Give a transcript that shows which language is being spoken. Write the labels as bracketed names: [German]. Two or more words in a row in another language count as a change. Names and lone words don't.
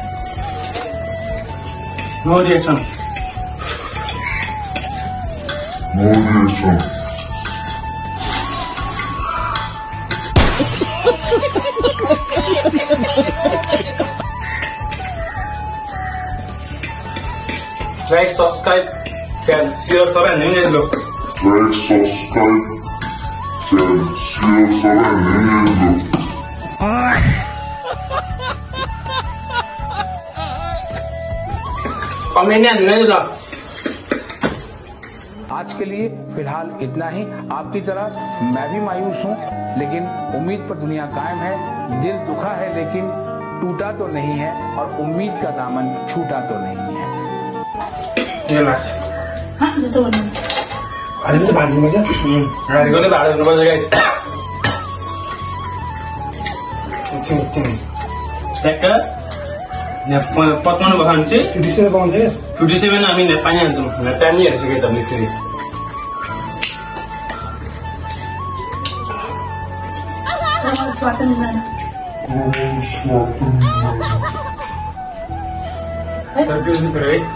[English] no reaction like subscribe share [Nepali] सबै हान्नु नि ल कमेन्ट हान्नु नि ल [Hindi] आज के लिए फिलहाल इतना ही। आपकी तरह मैं भी मायूस हूँ, लेकिन उम्मीद पर दुनिया कायम है। दिल दुखा है लेकिन टूटा तो नहीं है, और उम्मीद का दामन छूटा तो नहीं है। ये लास्ट [Nepali] हाँ जस्तो भन्नु अहिले त भाड्नु पर्छ गाडीको त भाडा दिनुपर्छ गाइस एकछिन ट्याक्क यहाँ 55 बखान चाहिँ 57 पाउँछ 57 हामी यहाँ पानी हाल्छौँ यहाँ पानी हेरिसकेको छ हामीले फेरि है